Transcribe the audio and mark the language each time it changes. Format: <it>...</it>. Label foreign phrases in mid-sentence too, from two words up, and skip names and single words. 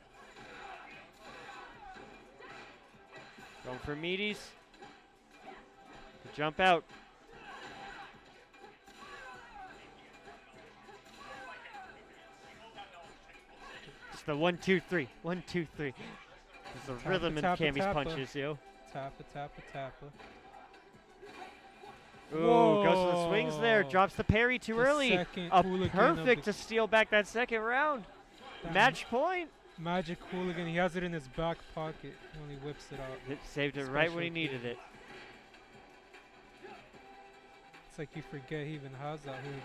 <en>Going for meaties. Jump out. Just the 1, 2, 3. 1, 2, 3. There's a rhythm in Tappa, Cammy's tappa. punches, yo. Tappa, tappa, tappa. Ooh, goes for the swings there. Whoa. Drops the parry too The early. second A hooligan of perfect the to steal back that second round. Damn. Match point. Magic hooligan. He has it in his back pocket. He only whips it out. It saved it right when he Special needed key. it. It's like you forget he even has that hooligan.</en>